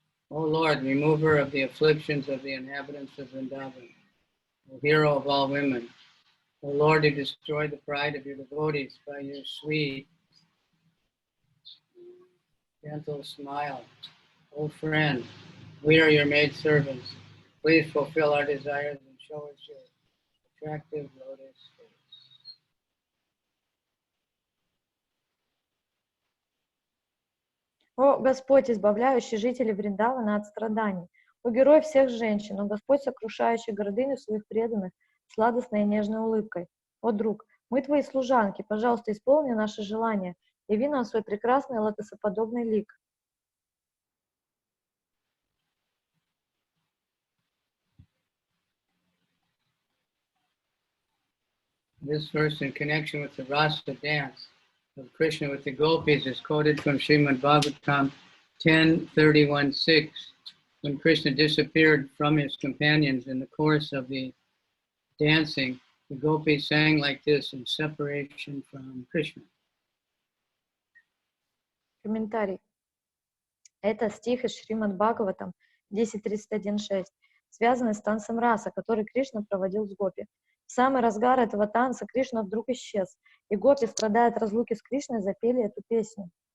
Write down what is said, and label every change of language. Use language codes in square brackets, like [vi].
[en] O Lord, remover of the afflictions of the inhabitants of Vrindavan, O hero of all women, O Lord, who destroy the pride of your devotees by your sweet, gentle smile. O friend, we are your maidservants. Please fulfill our desires and show us your attractive lotus face. [ru] О Господь, избавляющий жителей Вриндавана от страданий, о герой всех женщин, о Господь, сокрушающий гордыню своих преданных сладостной и нежной улыбкой. О друг, мы твои служанки, пожалуйста, исполни наше желание, яви нам свой прекрасный лотосоподобный лик. [en] This verse, in connection with the Rasa dance of Krishna with the gopis, is quoted from Srimad Bhagavatam 10:31-6. When Krishna disappeared from his companions in the course of the dancing, the gopis sang like this in separation from Krishna. [ru] Комментарий. Это стих из Шримад Бхагаватам 10.31.6, связанный с танцем раса, который Кришна проводил с гопи. В самый разгар этого танца Кришна вдруг исчез, и гопи, страдая от разлуки с Кришной, запели эту песню.